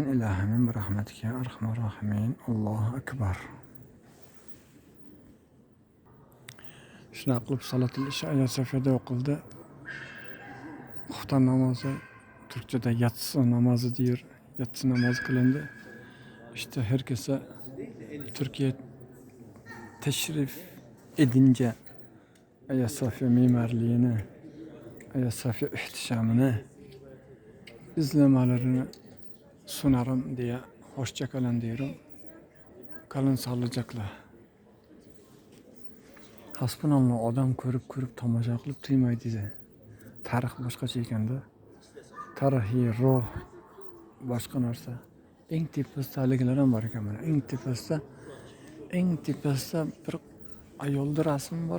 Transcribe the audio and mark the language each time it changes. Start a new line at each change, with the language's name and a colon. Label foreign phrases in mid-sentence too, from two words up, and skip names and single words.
Arabic: Ilohim برحمتك يا أرحم الراحمين. الله أكبر.
Uzbek: Shunaqa qilib
Arabic: صلاة العشاء
Uzbek: Aya Sofiyada o'qildi. Xufton namozi, turkchada
Turkish: yatsi namozi
Uzbek: deyir,
Turkish: yatsi namozi
Uzbek: qilindi.
Turkish: İşte herkese Türkiye teşrif edince Aya Sofiya mimarlığını, Aya Sofiya ihtişamını izlemelerini sunarım diye hoşça kalın diyorum. Kalın sağlıcakla.
Uzbek: Hasbunalloh, odam ko'rib tomosha qilib tuymaydi. Tarix boshqacha ekanda. Tarixiy ruh boshqa narsa. Eng tepasida haligilar ham bor ekan mana. Eng tepasida bir ayolning rasmi bor.